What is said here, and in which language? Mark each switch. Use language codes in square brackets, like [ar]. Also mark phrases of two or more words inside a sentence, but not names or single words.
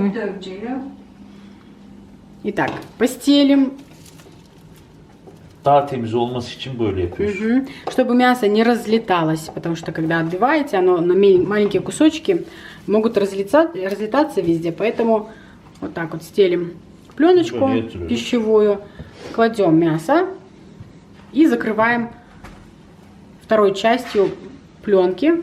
[tr] Et döveceği. [ru] Итак, Постелим, [tr] daha temiz olması için böyle yapıyoruz. [ru] чтобы мясо не разлеталось, потому что когда отбиваете, оно на маленькие кусочки могут разлетаться везде, поэтому вот так вот стелим пленочку пищевую, кладем мясо и закрываем второй частью пленки.